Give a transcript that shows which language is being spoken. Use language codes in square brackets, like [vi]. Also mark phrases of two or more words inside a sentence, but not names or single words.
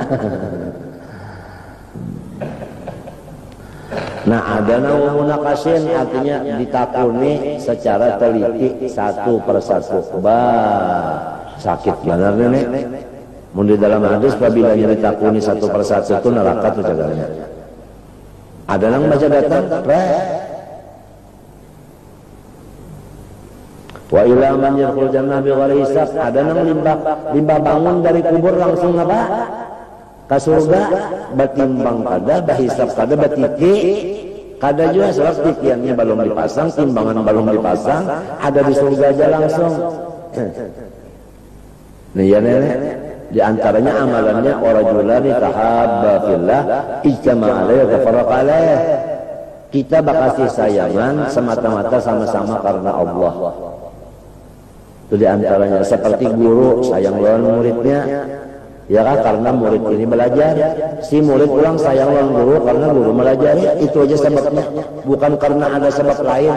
[bjn] Nah ada munaqashin artinya ditakuni secara teliti satu persatu. Sakit benar nih. Mun di dalam hadis apabila ditakuni satu persatu itu neraka tuh jaganya. Ada yang baca datang, [ar] وإلى من يدخل جنة بغير حساب, [bjn] ada yang limbah bangun dari kubur langsung apa? ka surga batimbang kada bahisab kada batiti kada juga sebab titiannya belum dipasang, timbangan belum dipasang, ada di surga aja langsung. Nih ya nenek, di antaranya amalannya [ar] ورجلان تحابا في الله اجتمع عليه وتفرق عليه. [bjn] Kita bakasih sayangan semata-mata sama-sama karena Allah. Itu di antaranya seperti guru sayang lawan muridnya. Ya kan, karena murid ini belajar, si murid pulang sayang lawan guru karena guru melajari, itu aja sebabnya, bukan karena ada sebab lain.